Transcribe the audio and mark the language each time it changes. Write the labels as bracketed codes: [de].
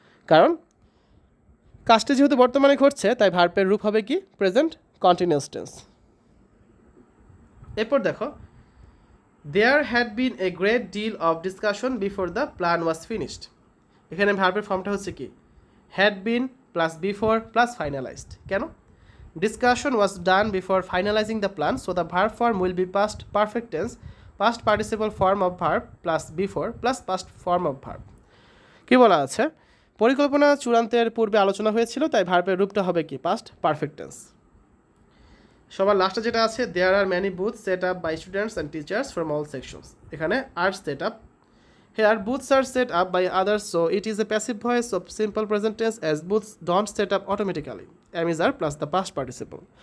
[bn] কারণ কাজটা যেহেতু বর্তমানে ঘটছে তাই ভার্বের রূপ হবে কি প্রেজেন্ট কন্টিনিউয়াস টেন্স। এরপর দেখো [en] There had been a great deal of discussion before the plan was finished. [bn] এখানে ভার্বের ফর্মটা হচ্ছে কি had been plus before plus finalised. কেন? [en] Discussion was done before finalizing the plan, so the verb form will be past perfect tense, past participle form of verb plus before plus past form of verb. [bn] কি বলা আছে? পরিকল্পনা চূড়ান্তের পূর্বে আলোচনা হয়েছিল, তাই ভার্বের রূপটা হবে কি? Past perfect tense. সবার লাস্টে যেটা আছে, [en] There are many booth set up by students and teachers from all sections. এখানে are set up, here booths are set up by others, so it is a passive voice of simple present tense as booths don't set up automatically, am is are plus the past participle.